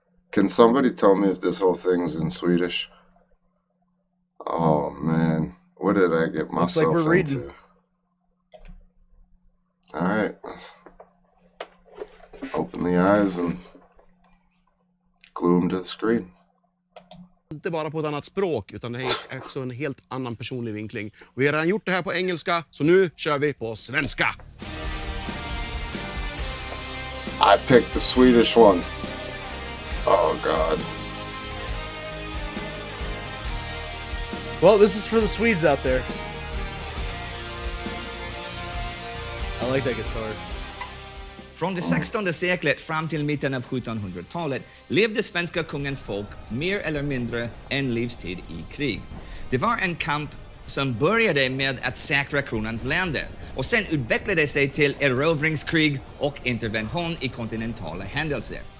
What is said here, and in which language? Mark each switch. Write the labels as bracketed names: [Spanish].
[English] Can somebody tell me if this whole thing's in Swedish? Oh man, what did I get myself like we're into? reading. All right, open the eyes and glue them to the screen. [Swedish] Inte bara på ett annat språk, utan det är också en helt annan personlig vinkling. Vi har redan gjort det här på engelska, så nu kör vi på svenska. [English] I picked the Swedish one. Oh God. Well, this is for the Swedes out there. I like that guitar. [Swedish] Från det 16:e seklet fram till mitten av 1700-talet levde svenska kungens folk mer eller mindre en livstid i krig. Det var en kamp som började med att säkra kronans länder och sen utvecklade sig till erövringskrig och intervention i kontinentala händelser.